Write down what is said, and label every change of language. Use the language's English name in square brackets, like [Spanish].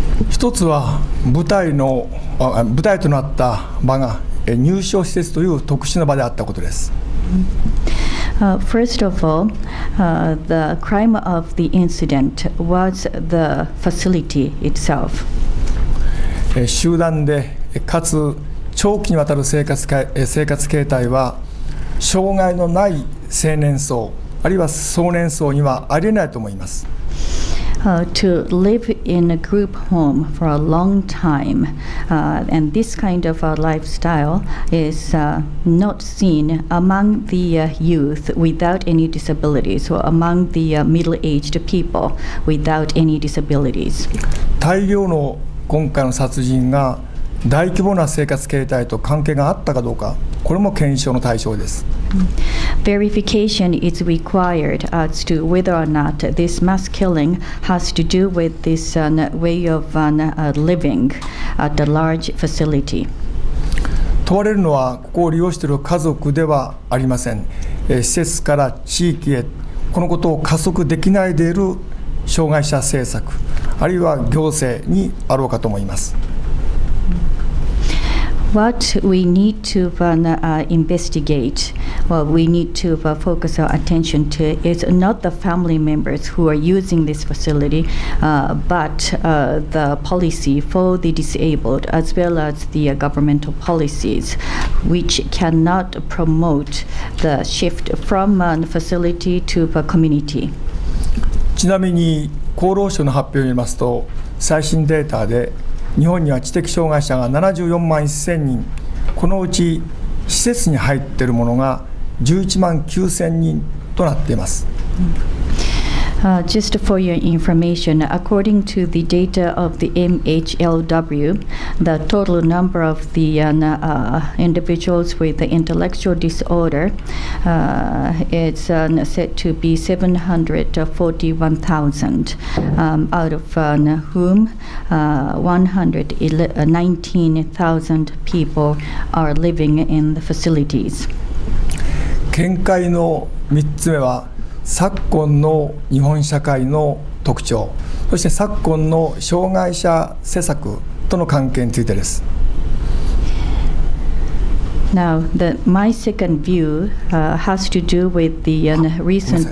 [Japanese] 一つは舞台となった場が入所施設という特殊な場であったことです。 [English] First of all, the crime of the incident was the facility itself. [Japanese] 集団でかつ長期にわたる生活形態は障害のない青年層あるいは壮年層にはありえないと思います。 [English] To live in a group home for a long time, and this kind of lifestyle is not seen among the youth without any disabilities, or among the middle-aged people without any disabilities. [Japanese] 大量の今回の殺人が大規模な生活形態と関係があったかどうか、これも検証の対象です。 [English] Verification is required as to whether or not this mass killing has to do with this way of living at a large facility. [Japanese] 問われるのはここを利用している家族ではありません。施設から地域へこのことを加速できないでいる障害者政策あるいは行政にあろうかと思います。 [English] What we need to investigate, well, we need to focus our attention to is not the family members who are using this facility, but the policy for the disabled, as well as the governmental policies, which cannot promote the shift from facility to the community. [Japanese] ちなみに厚労省の発表によりますと、最新データで日本には知的障害者が74万1000人、このうち施設に入っているものが11万9000人となっています。 [English] Just for your information, according to the data of the MHLW, the total number of the individuals with the intellectual disorder is said to be 741,000, out of whom 119,000 people are living in the facilities. [Japanese] 見解の3つ目は昨今の日本社会の特徴、そして昨今の障害者施策との関係についてです。 [English] Now, my second view has to do with the recent.